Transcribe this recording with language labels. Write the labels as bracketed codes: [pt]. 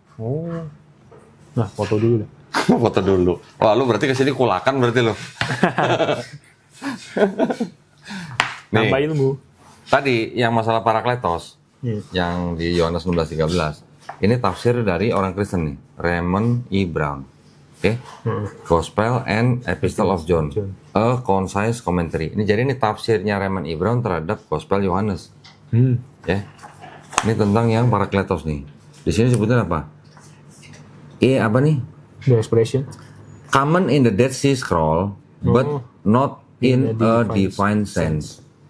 [id] Oh. Nah, foto dulu deh. Foto dulu. Wah, lu berarti kesini kulakan berarti lu. Nambah Nih, ilmu. tadi yang masalah Parakletos, Iya. yang di Yohanes 16:13, ini tafsir dari orang Kristen nih, Raymond E. Brown. [en] Oke, Gospel and Epistle of John, a concise commentary. [id] Ini jadi ini tafsirnya Raymond E. Brown terhadap Gospel Yohanes. Ya, ini tentang yang Parakletos nih. Di sini sebutnya apa? Apa nih? [en] The expression. Common in the Dead Sea Scroll, but not in a divine sense.